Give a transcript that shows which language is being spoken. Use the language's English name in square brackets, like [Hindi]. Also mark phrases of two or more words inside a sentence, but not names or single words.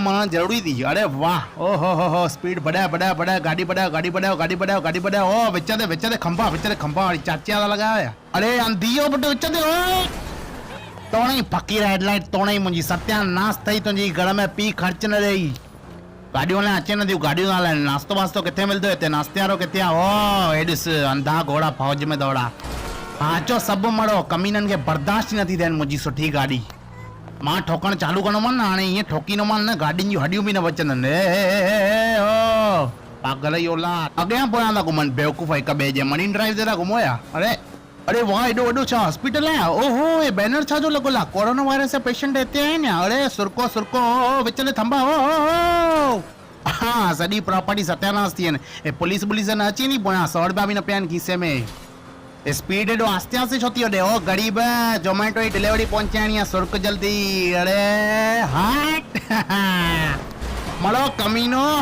[Sindhi] मां ज़रूरी थी अड़े वाह ओहो स्पीड बढ़ाए गाॾी बढ़ायो ओ विच ते खंभा वरी चाचिया था लॻाया अड़े अंधी हो पुट विच ते तोणे ई फ़क़ीर हेडलाइट तोणे ई मुंहिंजी सत्यानाश अथई तुंहिंजी घर में पी ख़र्च न ॾेई गाॾियूं हलाइण अचे नथियूं गाॾियूं हलाइनि नास्तो वास्तो किथे मिलंदो हिते नाश्ते वारो किथे आहे ओ हे ॾिस [Hindi] अंधा घोड़ा फौज में दौड़ा [Sindhi] हा अचो सभु मरो कमीननि खे बर्दाश्त नथी थियनि मुंहिंजी सुठी गाॾी मां ठोकणु चालू कंदोमांनि न हाणे ईअं ठोकींदोमांनि न गाॾियुनि जूं हॾियूं बि न बचंदनि ओ पागल ई औलाद अॻियां पोयां था घुमनि बेवकूफ़ हिक ॿिए जे मरीन ड्राइव ते था घुमो या अरे वाह एॾो वॾो छा हॉस्पिटल आहे ओहो हे बैनर छा जो लॻल आहे कोरोना वायरस जा पेशेंट हिते आहिनि अड़े सुरको विच में थंभा हा सॼी प्रॉपर्टी सत्यानाश थी वञे हे पुलिस न अची नी पोयां 100 रुपया बि न पिया आहिनि खीसे में स्पीड एॾो आस्ते छो थी वॾे ओ ग़रीब जोमेटो जी डिलीवरी पहुचाइणी आहे सुर्क जल्दी अड़े हट मड़ो कमीनो